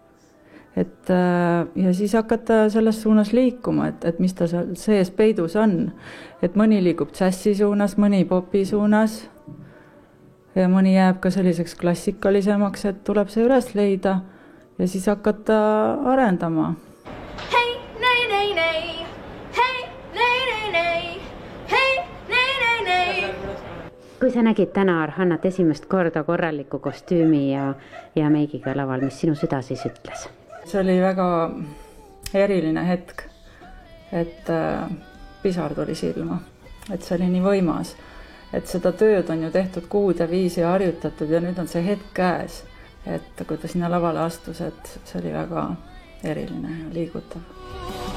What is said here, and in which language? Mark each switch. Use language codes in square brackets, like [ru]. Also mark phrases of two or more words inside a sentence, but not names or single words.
[et] Ja siis hakata selles suunas liikuma, et mis ta seal sees peidus on. Et mõni liigub džässi suunas, mõni popi suunas ja mõni jääb ka selliseks klassikalisemaks, et tuleb see üles leida ja siis hakata arendama. Hei, nei, nei, nei, hei, nei, nei, nei, hei, nei, nei, nei. Kui sa nägid täna Arhannat esimest korda korraliku kostüümi ja meigiga laval, mis sinu süda siis ütles? See oli väga eriline hetk, et pisar tuli silma, et see oli nii võimas. Et seda tööd on ju tehtud kuud ja viis ja harjutatud ja nüüd on see hetk käes, et kui ta sinna lavale astus, et see oli väga eriline ja liigutav.